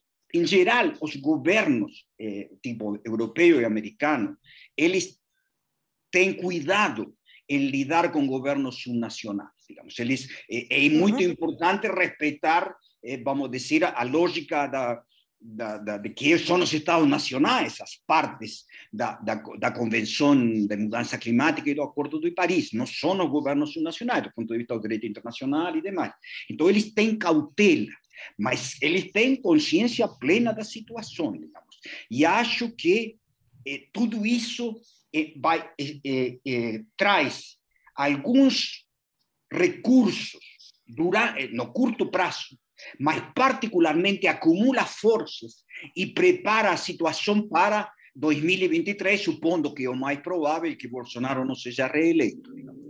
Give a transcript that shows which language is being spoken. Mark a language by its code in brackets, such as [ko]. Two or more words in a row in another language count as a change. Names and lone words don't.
[es] En general, los gobiernos tipo europeo y americano, ellos ten cuidado en lidar con gobiernos subnacionales. Digamos. Es muy importante respetar, vamos a decir, a lógica de que son los estados nacionales, [pt] as partes da Convención de Mudança Climática y do Acordo de París. [es] No son los gobiernos subnacionales, [pt] do ponto de vista do direito internacional y demás. [es] Entonces, [pt] eles têm cautela, mas eles têm consciência plena da situação, digamos. E acho que tudo isso traz alguns recursos no curto prazo, mas particularmente acumula forças e prepara a situação para 2023, supondo que é o mais provável que Bolsonaro não seja reeleito.